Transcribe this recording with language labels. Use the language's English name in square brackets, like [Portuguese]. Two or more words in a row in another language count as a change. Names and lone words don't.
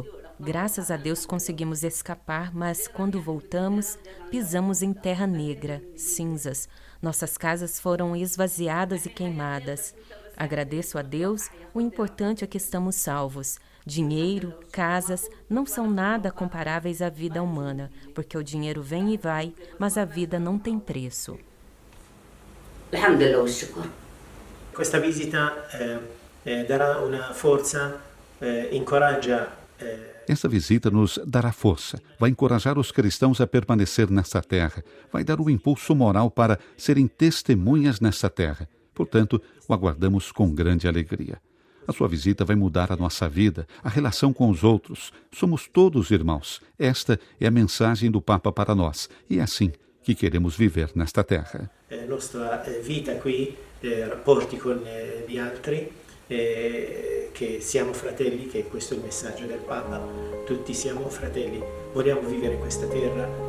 [Portuguese] Graças a Deus conseguimos escapar, mas quando voltamos, pisamos em terra negra, cinzas. Nossas casas foram esvaziadas e queimadas. Agradeço a Deus, o importante é que estamos salvos. Dinheiro, casas, não são nada comparáveis à vida humana, porque o dinheiro vem e vai, mas a vida não tem preço. [Italian] Questa visita darà una forza, incoraggia. [Portuguese] Essa visita nos dará força, vai encorajar os cristãos a permanecer nesta terra, vai dar um impulso moral para serem testemunhas nesta terra. Portanto, o aguardamos com grande alegria. A sua visita vai mudar a nossa vida, a relação com os outros. Somos todos irmãos. Esta é a mensagem do Papa para nós, e é assim que queremos viver nesta terra. [Italian] Nostra vita qui, rapporti con gli altri. Che siamo fratelli, che questo è il messaggio del Papa, tutti siamo fratelli, vogliamo vivere in questa terra.